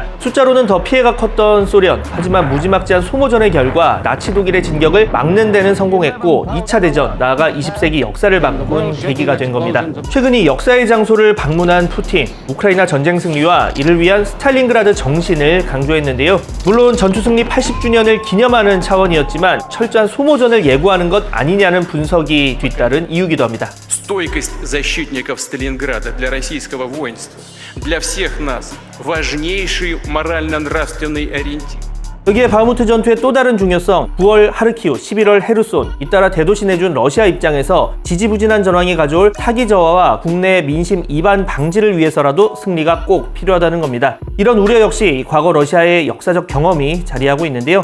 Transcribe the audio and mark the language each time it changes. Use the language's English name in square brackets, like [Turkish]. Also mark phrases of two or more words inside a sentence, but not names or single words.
[Korean] 숫자로는 더 피해가 컸던 소련, 하지만 무지막지한 소모전의 결과 나치 독일의 진격을 막는 데는 성공했고 2차 대전, 나아가 20세기 역사를 바꾼 계기가 된 겁니다. 최근 이 역사의 장소를 방문한 푸틴, 우크라이나 전쟁 승리와 이를 위한 스탈린그라드 정신을 강조했는데요. 물론 전투 승리 80주년을 기념하는 차원이었지만 철저한 소모전을 예고하는 것 아니냐는 분석이 뒤따른 이유기도 합니다. [Russian] Стойкость защитников Сталинграда для российского воинства, для всех нас важнейший морально-нравственный ориентир. [Korean] 여기에 바흐무트 전투의 또 다른 중요성, 9월 하르키우, 11월 헤르손, 잇따라 대도시 내준 러시아 입장에서 지지부진한 전황이 가져올 사기 저하와 국내 민심 이반 방지를 위해서라도 승리가 꼭 필요하다는 겁니다. 이런 우려 역시 과거 러시아의 역사적 경험이 자리하고 있는데요.